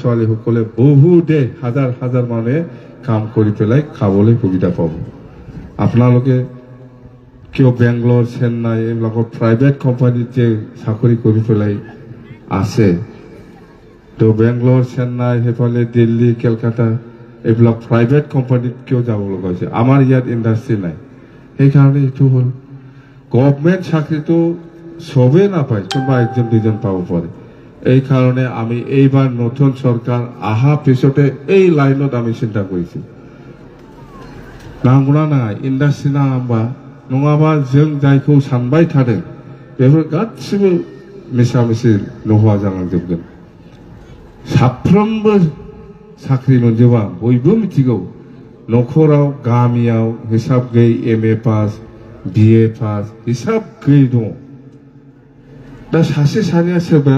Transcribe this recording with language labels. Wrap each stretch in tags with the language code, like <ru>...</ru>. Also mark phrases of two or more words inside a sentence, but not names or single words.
<as>ছোৱালী সকলে বহু দে হাজাৰ হাজাৰ মানুহে কাম কৰি পেলাই খাবলৈ সুবিধা পাব আপোনালোকে কিয় বেংগলোৰ চেন্নাই এইবিলাকত</as> <en>private companyত</en> <as>যে চাকৰি কৰি পেলাই আছে তো বেংগলোৰ চেন্নাই সেইফালে দিল্লী কলকাতা এইবিলাক</as> <en>private companyত</en> <as>কিয় যাব লগা হৈছে আমাৰ ইয়াত ইণ্ডাষ্ট্ৰি নাই সেইকাৰণে এইটো হ'ল গভৰ্ণমেণ্ট চাকৰিটো চবেই নাপায় কোনোবা একজন দুজন পাব পাৰে এই কাৰণে আমি এইবাৰ নতুন চৰকাৰ আহা পিছতে এই লাইনত আমি চিন্তা কৰিছো</as> <brx>नांगौना नाङा इन्डास्ट्रि नाङाबा नङाबा जों जायखौ सानबाय थादों बेफोर गासिबो मिसा मिसि नहवा जालांजोबगोन साफ्रोमबो साख्रि मोनजोबा बयबो मिथिगौ न'खराव गामियाव हिसाब गैयै</brx> <en>MA pass BA pass</en> <brx>हिसाब गैयै दङ दा सासे सानैया सोरबाया</brx>